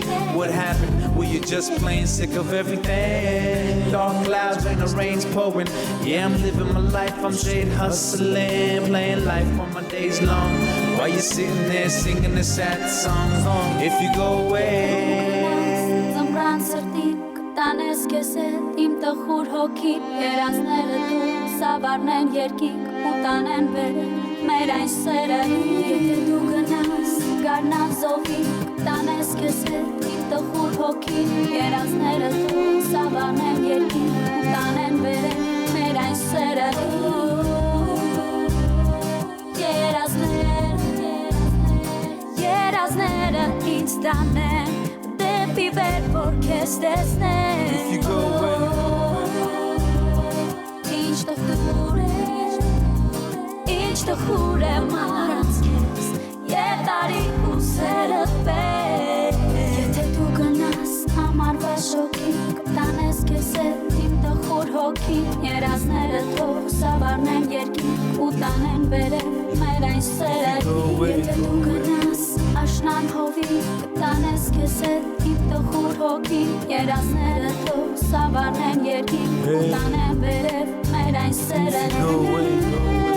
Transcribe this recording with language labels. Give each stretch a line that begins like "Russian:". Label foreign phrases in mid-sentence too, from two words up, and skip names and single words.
English: What happened? Were you just plain sick of everything? Dark clouds when the rain's pouring. Yeah, I'm living my life. I'm straight hustling, playing life for my days long. While you sitting there singing the sad songs. If you go away.
Armenian: Զմրան սրտին կտանես քեզ հետ իմ տխուր հոգի երազները դու սավառնեն երկինք ու տանեն վերև մեր այն սերը եթե դու գնաս գարնան զովի կտանես քեզ հետ իմ տխուր հոգի երազները դու սավառնեն երկինք ու տանեն վերև մեր այն սերը երազները ինձ տանեն դեպի վեր որ քեզ տեսնեն
English: If you go
Armenian: Ինչ տխուր է մարած քեզ Ետարի ու սերդ պես Եթե դու գնաս ամառվա շոքի Կտանես քեզ հետ իմ տխուր հոգի Երազները թող սավառնեն երկին ու տանեն վերև մեր այն սերը Եթե դու գնաս աշնան հովի Կտանես քեզ հետ իմ տխուր հոգի Երազները թող սավառնեն երկին ու տանեն վերև մեր այն սերը